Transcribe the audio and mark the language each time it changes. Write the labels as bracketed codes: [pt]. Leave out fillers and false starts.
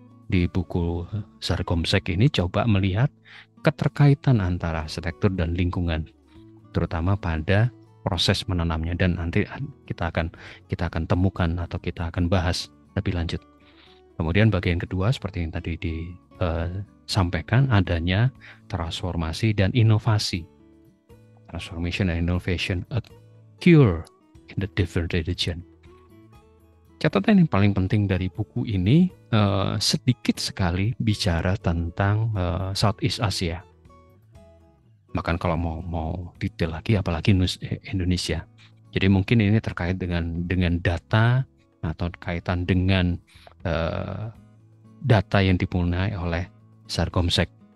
[id] Di buku Zargomsek ini coba melihat keterkaitan antara arsitektur dan lingkungan, terutama pada proses menanamnya, dan nanti kita akan temukan atau kita akan bahas lebih lanjut. Kemudian bagian kedua seperti yang tadi disampaikan, adanya transformasi dan inovasi. [en] Transformation and innovation occur in the different region. [id] Catatan yang paling penting dari buku ini sedikit sekali bicara tentang Southeast Asia. Bahkan kalau mau detail lagi, apalagi Indonesia. Jadi mungkin ini terkait dengan data atau kaitan dengan data yang dipunyai oleh Zargomsek.